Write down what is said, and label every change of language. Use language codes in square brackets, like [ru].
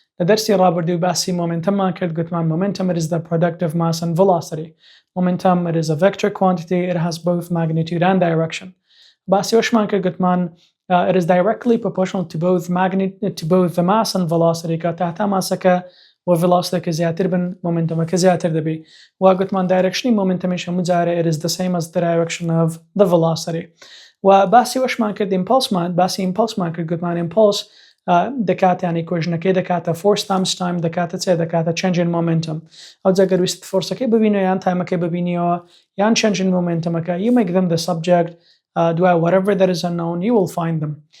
[ckb] لە دەرسی ڕابردوو باسی مۆمنتەممان کرد گوتمان [en] momentum it is the productive mass and velocity. Momentum it is a vector quantity, it has both magnitude and direction. [ckb] باسی ئەوشمان کرد گوتمان [en] it is directly proportional to both the mass and velocity [ckb] کە تاتا ماسەکە و velocity زیاتر بن momentumەکە زیاتر دەبی. و گوتمان [en] directionی momentumiش [ckb] هەموو جارە [en] it is the same as the direction of the velocity. [ckb] و باسی ئەوشمان کرد باسی impulseمان کرد گوتمان impulse دەکات ینی کۆژنەکەی دەکاتە [en] force times time [ckb] دەکاتە چێ دەکاتە [en] change in momentum. [ckb] ئەو جەگەر ویست فۆرسەکەی ببینەوە یان تایمەکەی ببینیەوە [en] یان change in momentumەکە you make them the subject [ckb] دوای [en] whatever that is unknown you will find them.